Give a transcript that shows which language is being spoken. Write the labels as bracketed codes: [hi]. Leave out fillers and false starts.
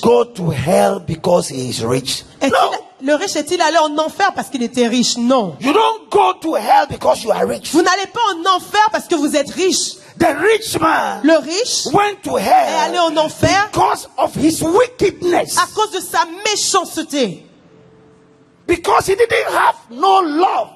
[en] go to hell because he is rich? No. [fr] Le riche est-il allé en enfer parce qu'il était riche? Non. [en] You don't go to hell because you are rich. [fr] Vous n'allez pas en enfer parce que vous êtes riche. [en] The rich man, [fr] le riche, [en] went to hell [fr] est allé en enfer [en] because of his wickedness. [fr] À cause de sa méchanceté. [en] Because he didn't have no love.